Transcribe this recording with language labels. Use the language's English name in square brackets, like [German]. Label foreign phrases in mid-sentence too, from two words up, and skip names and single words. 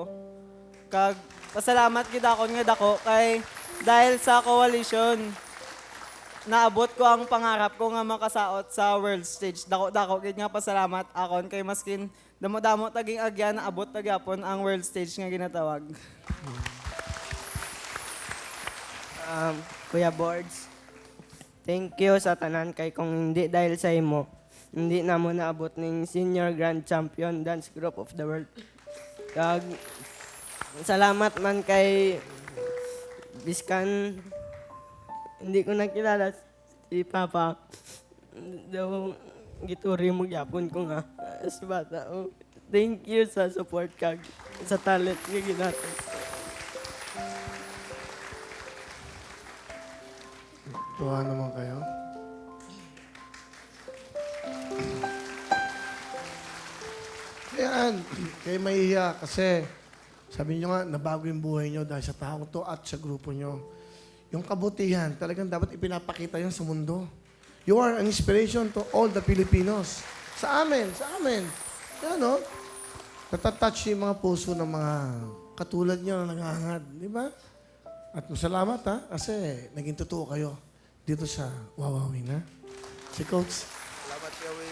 [Hiligaynon] Kag pasalamat gid ako nga dako kay dahil sa koalisyon naabot ko ang pangarap ko nga makasaot sa world stage. Dako gid nga pasalamat akon kay maskin damo-damo taging agyan naabot tagyapon ang world stage nga ginatawag. Kuya Boards, [English] thank you [Hiligaynon] sa tanan kay kung hindi dahil sa imo, hindi na mo naabot ng Senior Grand Champion Dance Group of the World. Kag salamat man kay biskan hindi ko nakilala si Papa. Daw gituri mo gyapon ko nga sa bata. Oh, [English] thank you [Hiligaynon] sa support kag sa talent nga ginato. [Filipino] Tuwa naman kayo. Ayan, kayo mahihiya kasi sabi nyo nga, nabago yung buhay nyo dahil sa taong to at sa grupo nyo. Yung kabutihan, talagang dapat ipinapakita yun sa mundo. [English] You are an inspiration to all the Filipinos. [Filipino] Sa amin. Yan, no? Natatouch yung mga puso ng mga katulad nyo na nangangad. Di ba? At masalamat, ha? Kasi naging totoo kayo dito sa Wawawin, ha? Si Coach. Salamat, Kuya Will.